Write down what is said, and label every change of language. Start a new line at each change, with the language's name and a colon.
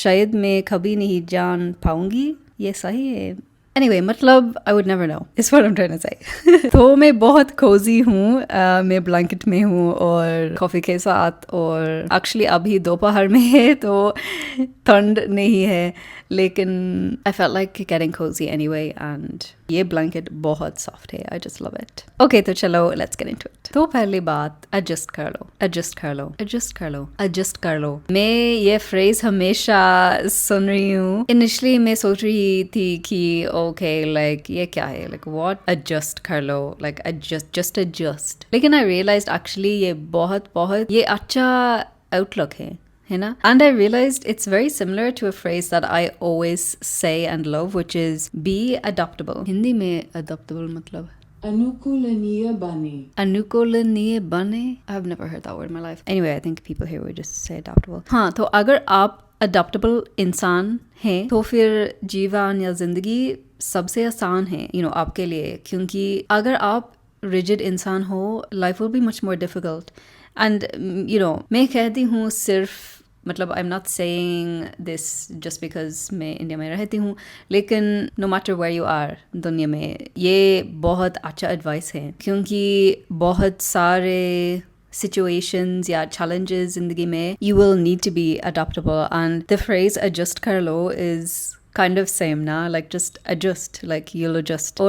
Hindi: शायद मैं कभी नहीं जान पाऊंगी, ये सही है।
English: Anyway, मतलब I would never know is what I'm trying to say।
Hindi: तो मैं बहुत cozy हूँ, मैं ब्लैंकेट में हूँ और कॉफ़ी के साथ, और एक्चुअली अभी दोपहर में है तो ठंड नहीं है, लेकिन
English: I felt like getting cozy anyway, and
Hindi: ये ब्लैंकेट बहुत सॉफ्ट है,
English: I just love it।
Hindi: Okay, तो चलो
English: let's get into it।
Hindi: तो पहली बात, adjust कर लो, adjust कर लो, adjust कर लो, adjust कर लो। मैं ये फ्रेज हमेशा सुन रही हूँ। इनिशियली मैं सोच रही थी कि okay, like ये क्या है,
English: like what,
Hindi: adjust कर लो, like just adjust। लेकिन
English: I realized actually
Hindi: ये बहुत ये अच्छा outlook है ना?
English: And I realized it's very similar to a phrase that I always say and love, which is be adaptable।
Hindi: Hindi में adaptable मतलब अनुकूलनीय बने। अनुकूलनीय बने।
English: I've never heard that word in my life. Anyway, I think people here would just say adaptable।
Hindi: हाँ, तो अगर आप adaptable इंसान हैं तो फिर जीवन या जिंदगी सबसे आसान है आपके लिए, क्योंकि अगर आप rigid इंसान हो,
English: life will be much more difficult। And
Hindi: मैं कहती हूँ सिर्फ, मतलब
English: I am not saying this just because
Hindi: मैं इंडिया में रहती हूँ, लेकिन
English: no matter where you are
Hindi: दुनिया में, ये बहुत अच्छा एडवाइस है, क्योंकि बहुत सारे situations या challenges ज़िंदगी में
English: you will need to be adaptable, and the phrase adjust कर लो is kind of same ना, like just adjust, like you'll adjust।